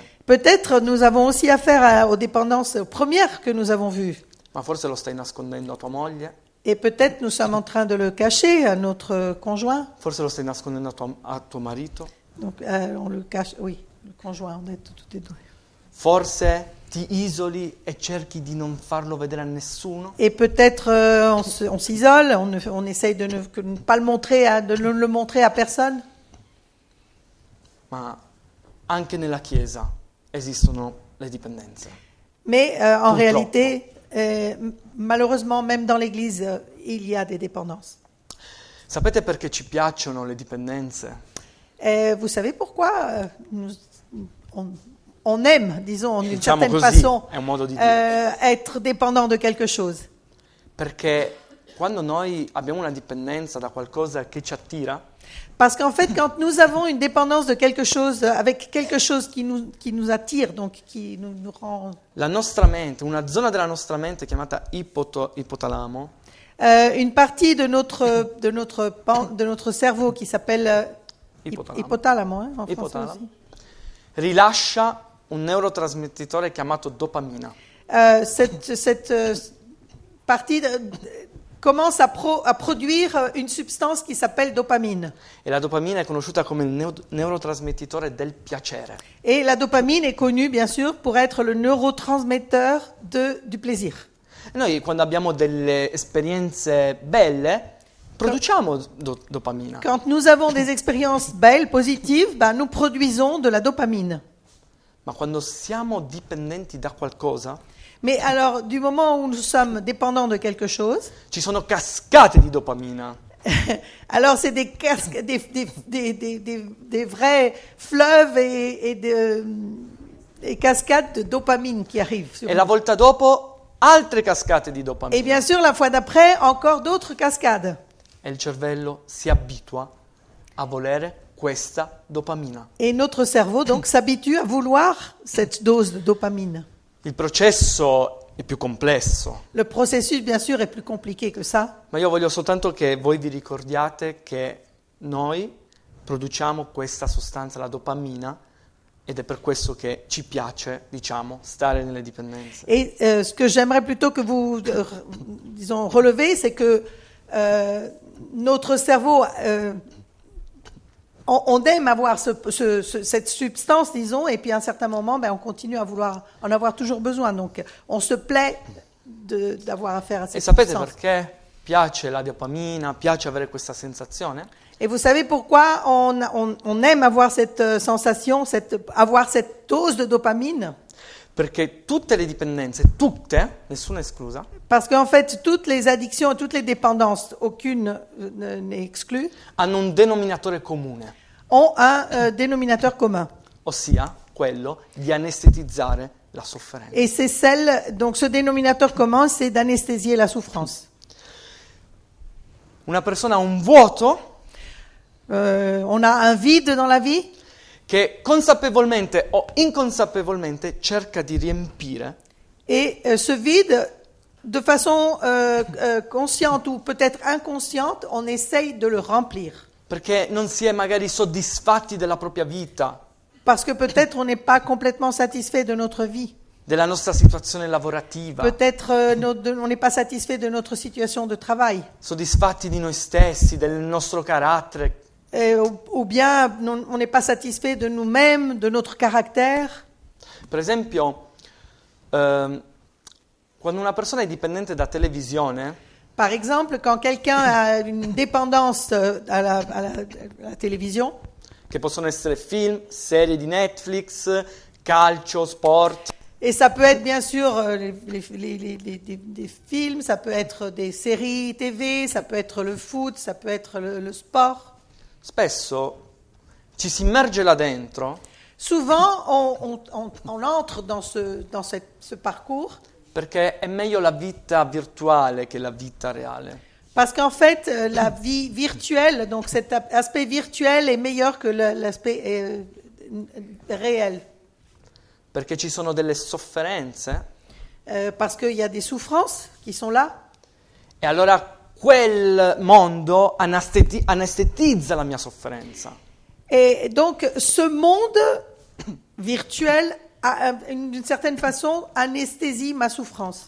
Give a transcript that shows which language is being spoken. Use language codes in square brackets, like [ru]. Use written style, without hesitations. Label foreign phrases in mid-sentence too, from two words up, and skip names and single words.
[fr] Peut-être nous avons aussi affaire aux dépendances premières que nous avons vues. [it] ma forse lo stai nascondendo a tua moglie, [fr] Et peut-être nous sommes en train de le cacher à notre conjoint. [it] forse lo stai nascondendo a tuo marito, [fr] Donc on le cache, oui, le conjoint, on est tous les deux. [it] forse ti isoli e cerchi di non farlo vedere a nessuno. [fr] Et peut-être on s'isole, on essaye de ne pas le montrer, de ne le montrer à personne. [it] Ma anche nella Chiesa esistono le dipendenze. [fr] Mais en [it] Purtroppo. [fr] réalité, malheureusement, même dans l'Église, il y a des dépendances. [it] Sapete perché ci piacciono le dipendenze? [fr] Vous savez pourquoi on aime, disons, d'une [it] Diciamo [fr] certaine [it] così, [fr] façon, [it] è un modo di dire. [fr] être dépendant de quelque chose? [it] Perché quando noi abbiamo una dipendenza da qualcosa che ci attira, [fr] Parce qu'en fait, quand nous avons une dépendance de quelque chose, avec quelque chose qui nous attire, donc qui nous rend... [it] la nostra mente, una zona della nostra mente chiamata ipotalamo, [fr] une partie de notre cerveau qui s'appelle [it] Ipotalamo. [fr] hypothalamo, hein, en français [it] Ipotalamo. [fr] aussi. [it] rilascia un neurotrasmettitore chiamato dopamina. [fr] Cette partie commence à produire une substance qui s'appelle dopamine. [it] E la dopamina è conosciuta come il neurotrasmettitore del piacere. [fr] Et la dopamine est connue, bien sûr, pour être le neurotransmetteur du plaisir. [it] E noi quando abbiamo delle esperienze belle, produciamo dopamina. [fr] Quand nous avons des expériences belles, positives, nous produisons de la dopamine. [it] Ma quando siamo dipendenti da qualcosa, [fr] Mais alors, du moment où nous sommes dépendants de quelque chose, [it] ci sono cascate di dopamina. [fr] alors c'est des vrais fleuves et cascades de dopamine qui arrivent. Sur [it] E [fr] nous. [it] la volta dopo altre cascate di [fr] Et [it] dopamina. [fr] bien sûr, la fois d'après, encore d'autres cascades. [it] E il cervello si abitua a volere questa dopamina. [fr] Et notre cerveau, donc, s'habitue à vouloir cette dose de dopamine. [it] Il processo è più complesso, [fr] Le processus, bien sûr, est plus compliqué que ça. [it] ma io voglio soltanto che voi vi ricordiate che noi produciamo questa sostanza, la dopamina, ed è per questo che ci piace, diciamo, stare nelle dipendenze. [fr] Et ce que j'aimerais plutôt que vous, disons, relevez, c'est que notre cerveau, on aime avoir cette substance, disons, et puis à un certain moment, on continue à vouloir en avoir toujours besoin. Donc, on se plaît d'avoir affaire à [it] E [fr] cette [it] sapete [fr] substance. [it] perché piace la dopamina, piace avere questa sensazione? [fr] Et vous savez pourquoi on aime avoir cette sensation, avoir cette dose de dopamine? [it] Perché tutte le dipendenze, tutte, nessuna esclusa, [fr] Parce qu'en fait, toutes les addictions, toutes les dépendances, aucune n'est exclue, [it] hanno un denominatore comune, [fr] ont un dénominateur commun. [it] ossia quello di anestetizzare la sofferenza. [fr] Et c'est donc ce dénominateur commun, c'est d'anesthésier la souffrance. [it] Una persona ha un vuoto [fr] On a un vide dans la vie [it] che consapevolmente o inconsapevolmente cerca di riempire [fr] et ce vide, de façon consciente ou peut-être inconsciente, on essaye de le remplir. [it] perché non si è magari soddisfatti della propria vita, [fr] Parce que peut-être on n'est pas complètement satisfait de notre vie. [it] della nostra situazione lavorativa, [fr] Peut-être on n'est pas satisfait de notre situation de travail. [it] soddisfatti di noi stessi, del nostro carattere. [fr] ou bien on n'est pas satisfait de nous-mêmes, de notre caractère. [it] Per esempio, quando una persona è dipendente da televisione, [fr] Par exemple, quand quelqu'un a une dépendance à la télévision, [it] che possono essere film, serie di Netflix, calcio, sport, [fr] et ça peut être bien sûr des films, ça peut être des séries TV, ça peut être le foot, ça peut être le sport. [it] spesso ci si immerge là dentro [fr] Souvent, on entre dans ce parcours [it] perché è meglio la vita virtuale che la vita reale. [fr] parce qu'en fait, la vie virtuelle, donc cet aspect virtuel est meilleur que l'aspect réel. [it] Perché ci sono delle sofferenze [fr] Parce qu'il y a des souffrances qui sont là. [it] e allora quel mondo anestetizza la mia sofferenza. [fr] Et donc, ce monde virtuel, d'une certaine façon, anesthésie ma souffrance.